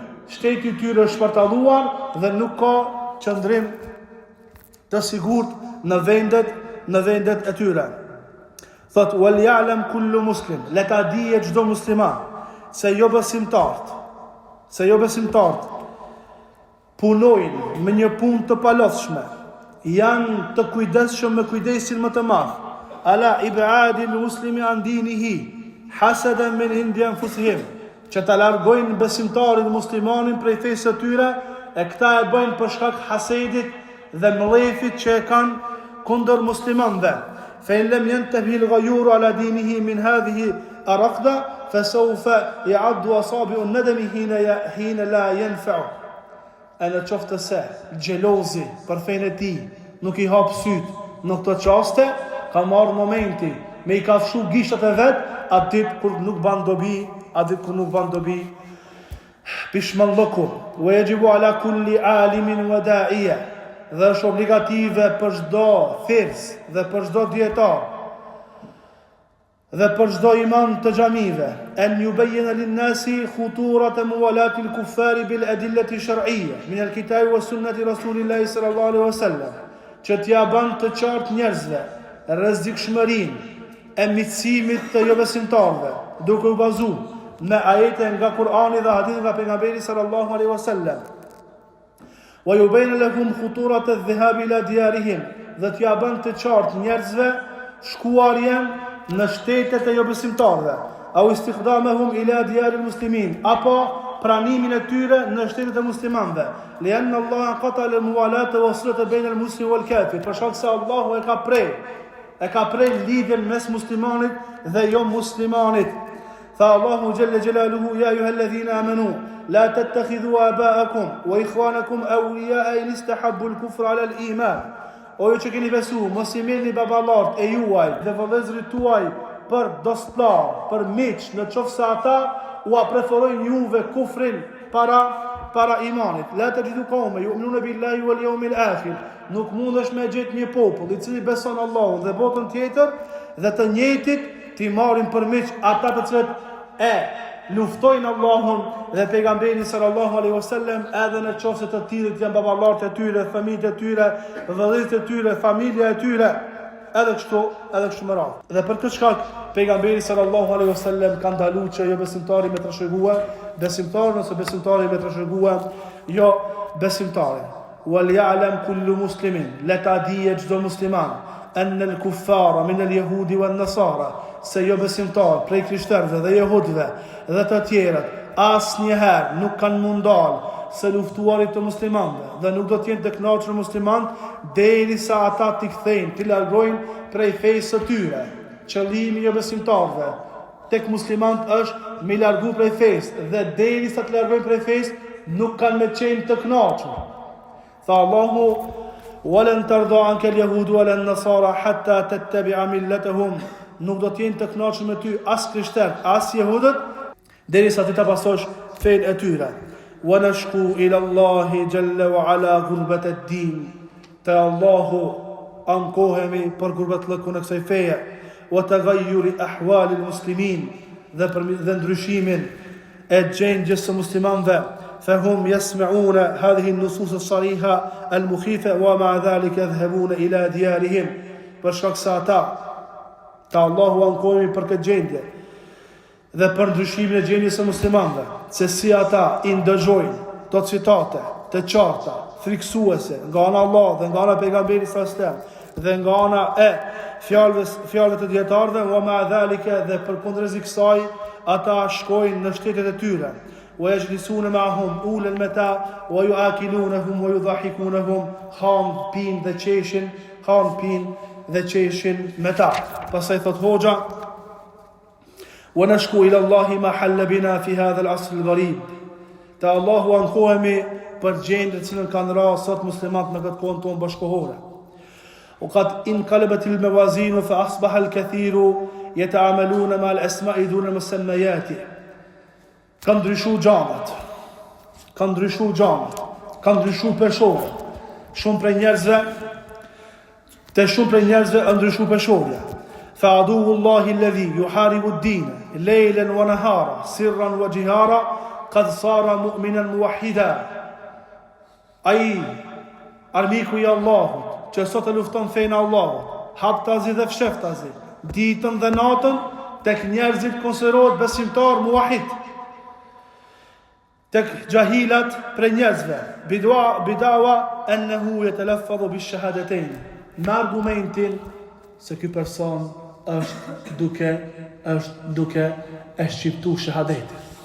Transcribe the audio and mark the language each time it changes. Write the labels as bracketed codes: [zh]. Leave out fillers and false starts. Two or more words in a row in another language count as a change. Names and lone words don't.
[sq] Shteti i tyre është shpartalluar dhe nuk ka qëndrim të sigurt në vendet e tyre. Thot [ar] وليعلم كل مسلم, [sq] le ta dije çdo musliman se jo besimtarët punojnë me një punë të palodhshme, janë të kujdesshëm me kujdesin më të madh, [ar] على إبعاد المسلم عن دينه حسدا من عند أنفسهم, [sq] që ta largojnë besimtarin muslimanin prej fesë të tyre, e këta e bëjnë për shkak hasedit dhe mllëfit që e kanë kundër muslimanëve. [ar] فإن لم ينته الغيور على دينه من هذه الرقدة فسوف يعض أصابع الندم حين لا ينفع. [sq] E në qoftë se gjelozi për fejnë e ti nuk i hapë syt në këto qaste, ka marrë momenti me i kafshu gishtat e vetë, atë ditë kur nuk ban dobi, pishmalloku, [ar] ويجب على كل عالم وداعية, [sq] dhe është obligative për çdo thirrës dhe për çdo dietar dhe për çdo imam të xhamive, [ar] أن يبين للناس خطورة موالاة الكفار بالأدلة الشرعية من الكتاب وسنة رسول الله صلى الله عليه وسلم, [sq] që t'ia ban të qartë njerëzve rrezikshmërinë e miqësimit të jo besimtarëve, duke u bazuar me ajete nga Kur'ani dhe hadithe nga pejgamberi [ar] صلى الله عليه وسلم. ويبين لهم خطورة الذهاب إلى ديارهم, [sq] dhe t'ia ban të qartë njerëzve shkuarjen në shtetet e jo besimtarëve, [ar] أو استقدامهم إلى ديار المسلمين, [sq] apo pranimin e tyre në shtetet e muslimanëve. [ar] لأن الله قطع الموالاة والصلة بين المسلم والكافر, [sq] për shkak se Allahu e ka prej lidhjen mes muslimanit dhe jo muslimanit. [ar] Tha الله جل جلاله يا أيها الذين آمنوا لا تتخذوا آباءكم وإخوانكم أولياء إن استحبوا الكفر على الإيمان. [sq] O ju që keni besu, mos i merrni baballarët e juaj dhe vëllezërit tuaj për dostlar, për miq, në qoftë se ata u preferojnë juve kufrin para imanit. [ar] لا تجد قوما يؤمنون بالله واليوم الآخر. [sq] Nuk mundesh me gjetë një popull i cili beson Allahun dhe botën tjetër dhe të njëjtit ti marrin për miq ata të cilët e luftojnë Allahun dhe pejgamberin [ar] صلى الله عليه وسلم, [sq] edhe në qoftë se të tillët janë baballarët e tyre, familjet e tyre, vëllezërit e tyre, familja e tyre, edhe kështu më radhë. Dhe për këtë shkak pejgamberi [ar] صلى الله عليه وسلم [sq] ka ndaluar që jo besimtari me trashëguar besimtarin ose besimtari me trashëguar jo besimtarin. [ar] وليعلم كل مسلم, [sq] leta dije çdo musliman, [ar] أن الكفار من اليهود والنصارى, [sq] se jo besimtar prej krishterëve dhe jehudëve dhe të tjerët asnjëherë nuk kanë mundal se luftuarit të muslimanëve dhe nuk do të jenë të kënaqur muslimanët derisa ata t'i kthejnë, t'i largojnë prej fesë së tyre. Qëllimi jo besimtarëve tek muslimanët është me largu prej fesë dhe derisa të largojnë prej fesë nuk kanë me qenë të kënaqur. Tha Allahu: [ar] "ولن ترضى عنك اليهود ولا النصارى حتى تتبع ملتهم." [sq] Nuk do të jenë të kënaqur me ty as krishterët, as jehudët, derisa ti ta pasosh fenë e tyre. [ar] ونشكو إلى الله جل وعلا غربة الدين. [sq] Te Allahu ankohemi për gurbetllëkun e kësaj feje, [ar] وتغير أحوال المسلمين, [sq] dhe ndryshimin e gjendjes së muslimanëve. [ar] فهم يسمعون هذه النصوص الصريحة المخيفة ومع ذلك يذهبون إلى ديارهم. [sq] Për shkak se ata ta Allahu ankohemi për këtë gjendje dhe për ndryshimin e gjendjes së muslimanëve, se si ata i ndëgjojnë do citate të qarta, friksuese nga ana Allah dhe nga ana pejgamberit [ar] صلى الله عليه وسلم [sq] dhe nga ana e fjalëve të dietarëve, [ar] ومع ذلك, [sq] dhe përkundërzi kësaj ata shkojnë në shtetet e tyre. [ar] ويجلسون معهم على الموائد ويؤاكلونهم ويضاحكونهم, [sq] han pin dhe qeshin me ta. Pastaj thot hoxha: [ar] "ونشكو إلى الله ما حل بنا في هذا العصر الغريب." [sq] Ta Allahu ankohemi për gjendjen që kanë rënë sot muslimanët në këtë kohë tonë bashkëkohore. [ar] وقد انقلبت الموازين فأصبح الكثير يتعاملون مع الأسماء دون المسميات. [sq] Kanë ndryshuar gjamat. Kanë ndryshuar peshorja. Shumë prej njerëzve ndryshu peshorja. [ar] فعدو الله الذي يحارب الدين ليلا ونهارا سرا وجهارا قد صار مؤمنا موحدا. [sq] Ai armiku I Allahut që sot e lufton fenë e Allahut, haptazi dhe fsheftazi, ditën dhe natën, tek njerëzit konsiderohet besimtar muwahhid. Tek jahilat prej njerëzve, [ar] بدعوى أنه يتلفظ بالشهادتين, [sq] me argumentin se ky person është duke e shqiptu shahadetin.